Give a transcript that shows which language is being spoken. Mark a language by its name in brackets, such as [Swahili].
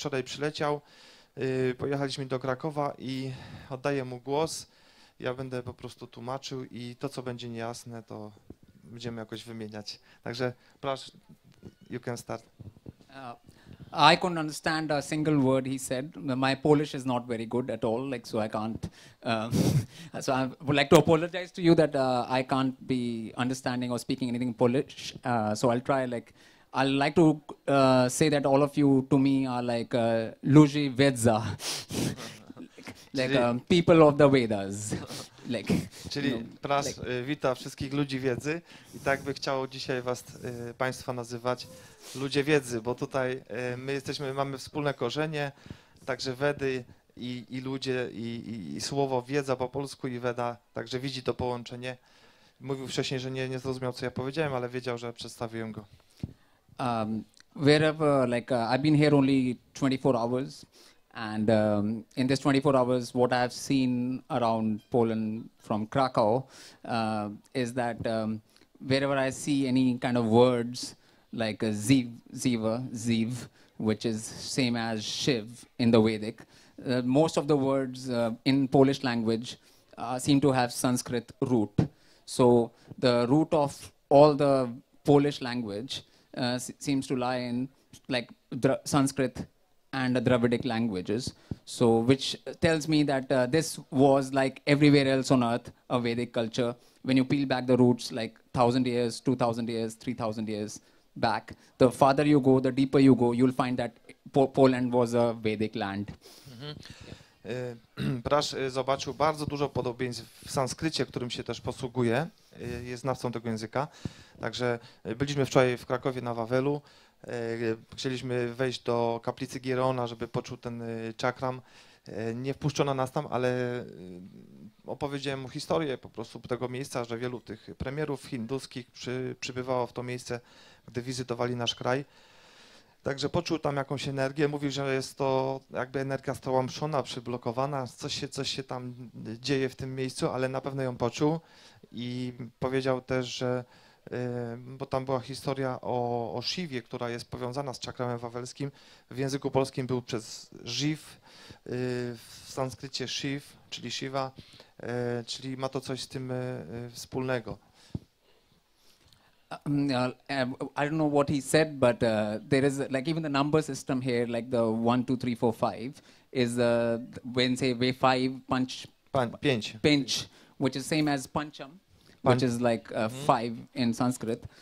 [Polish] Wczoraj przyleciał, pojechaliśmy do Krakowa i oddaję mu głos. Ja będę po prostu tłumaczył i to, co będzie niejasne, to będziemy jakoś wymieniać. Także [English] Prasz, you can start. I couldn't understand a single word he said. My Polish is not very good at all, like so I can't. So I would like to apologize to you that I can't be understanding or speaking anything Polish. So I'll try. I'd like to say that all of you to me are like [Polish] ludzi wiedza, [English] people of the Vedas. [Polish] Czyli Prasz wita wszystkich ludzi wiedzy i tak by chciał dzisiaj Państwa nazywać ludzie wiedzy, bo tutaj my mamy wspólne korzenie, także Wedy i ludzie i słowo wiedza po polsku i Weda, także widzi to połączenie. Mówił wcześniej, że nie zrozumiał, co ja powiedziałem, ale wiedział, że przedstawiłem go. [English] Wherever, I've been here only 24 hours. And in this 24 hours, what I've seen around Poland from Krakow is that wherever I see any kind of words like ziv, which is same as Shiv in the Vedic, most of the words in Polish language seem to have Sanskrit root. So the root of all the Polish language seems to lie in Sanskrit and the Dravidic languages, so which tells me that this was like everywhere else on earth, a Vedic culture. When you peel back the roots, 1,000 years, 2,000 years, 3,000 years back, the farther you go, the deeper you go, you'll find that Poland was a Vedic land. [Polish] Prasz zobaczył bardzo dużo podobieństw w sanskrycie, którym się też posługuje, jest znawcą tego języka. Także byliśmy wczoraj w Krakowie na Wawelu. Chcieliśmy wejść do kaplicy Gierona, żeby poczuł ten czakram. Nie wpuszczono nas tam, ale opowiedziałem mu historię po prostu tego miejsca, że wielu tych premierów hinduskich przybywało w to miejsce, gdy wizytowali nasz kraj. Także poczuł tam jakąś energię, mówił, że jest to jakby energia stłamszona, przyblokowana, coś się tam dzieje w tym miejscu, ale na pewno ją poczuł i powiedział też, że bo tam była historia o Shiwie, która jest powiązana z czakramem wawelskim. W języku polskim był przez Shiv, w sanskrycie Shiv, czyli Shiva, czyli ma to coś z tym wspólnego. [English] I don't know what he said, but there is even the number system here, like the 1, 2, 3, 4, 5 is when say way 5 pinch, [Polish] Pięć. [English] pinch, which is same as pancham. which is like 5 in Sanskrit.